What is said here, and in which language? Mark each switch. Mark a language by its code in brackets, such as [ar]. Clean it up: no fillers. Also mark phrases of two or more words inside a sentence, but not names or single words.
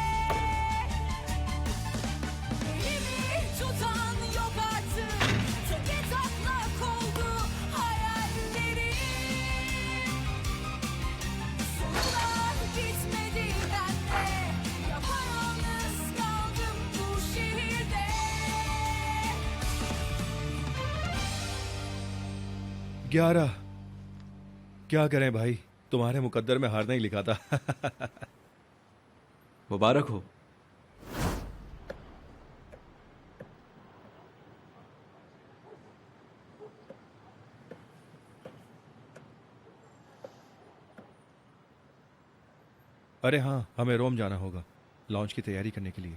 [tr] Elimi tutan yok artık, tepe taklak oldu hayallerim. Sorular bitmedi bende, yapayalnız kaldım bu şehirde. [hi] ग्यारह। क्या करें भाई, तुम्हारे मुकद्दर में हार नहीं लिखा था। मुबारक हो। अरे हाँ, हमें रोम जाना होगा लॉन्च की तैयारी करने के लिए।